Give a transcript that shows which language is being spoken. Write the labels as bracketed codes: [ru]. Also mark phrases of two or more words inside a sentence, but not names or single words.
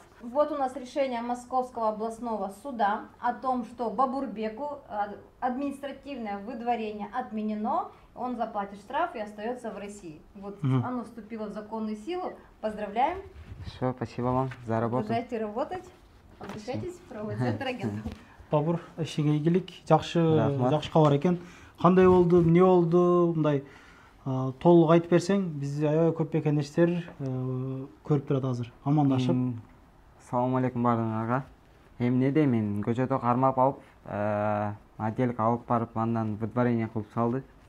[ru] Вот у нас решение Московского областного суда о том, что Бабурбеку административное выдворение отменено, он заплатит штраф и остается в России. Вот оно вступило в законную силу. Поздравляем. Все, спасибо вам за работу. Продолжайте работать. Обращайтесь в правовой центр Агентум. [ky] Бабур, ишиңе ийгилик, жакшы кабар экен. Кандай болду, эмне болду, мындай толук айтып берсең, биз аябай көп мекендештер көрүп турат азыр, амандашып. [ar] السلام عليكم [ky] бардыгыңарга. Эмне мен көчөдө кармап алып, отделге алып барып, андан выдворение кылып салды.